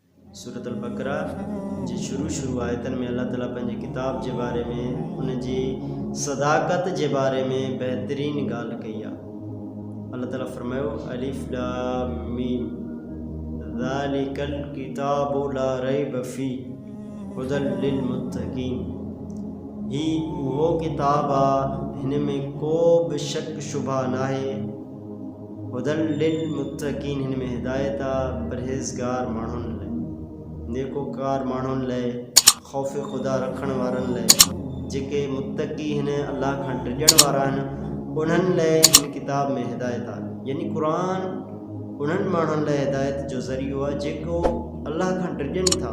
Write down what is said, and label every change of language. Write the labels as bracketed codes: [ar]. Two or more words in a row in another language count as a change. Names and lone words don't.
[sd] सूरत अल-बकरा जे शुरू आयतन में अल्लाह ताला पंहिंजे किताब [ur] کے بارے میں [sd] उन जी सदाकत [ur] کے بارے میں [sd] बेहतरीन ॻाल्हि कई आहे। [ar] अल्लाह ताला फरमायो الم ذلك الكتاب لا ريب في هدى للمتقين. [sd] ही वो किताब आहे हिन में [ur] کو بھی [sd] शक शुबा नाहे। [ar] هدى للمتقين [sd] हिन में हिदायत आहे परहेज़गार माण्हुनि लाइ, नेकोकार माण्हुनि लाइ, ख़ौफ़ खुदा रखण वारनि लाइ, जेके मुत्तकी हिन अल्लाह खां डिॼण वारा आहिनि उन्हनि लाइ हिन किताब में हिदायत आहे। यानी क़ुरान उन्हनि माण्हुनि लाइ हिदायत जो ज़रियो आहे जेको अल्लाह खां डिॼनि था।